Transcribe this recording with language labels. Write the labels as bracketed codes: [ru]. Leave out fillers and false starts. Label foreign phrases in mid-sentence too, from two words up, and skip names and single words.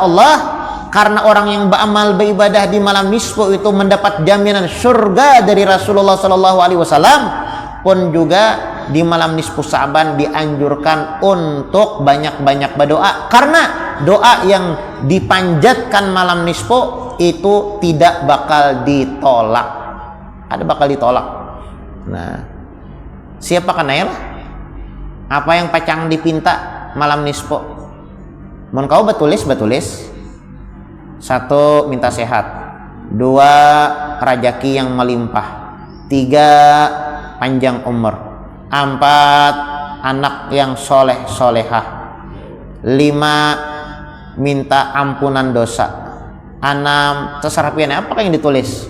[id] Allah, karena orang yang beramal beribadah di malam nisfu itu mendapat jaminan surga dari Rasulullah SAW, pun juga di malam nisfu Sa'ban dianjurkan untuk banyak-banyak berdoa, karena doa yang dipanjatkan malam nisfu itu tidak bakal ditolak, ada bakal ditolak. Nah, siapa kenal apa yang [bjn] pacang dipinta [id] malam nisfu? [bjn] Mun kau betulis [id] 1 minta sehat, 2 rajaki yang melimpah, 3 panjang umur, 4 anak yang soleh solehah, 5 minta ampunan dosa, 6 terserah pian apa yang ditulis.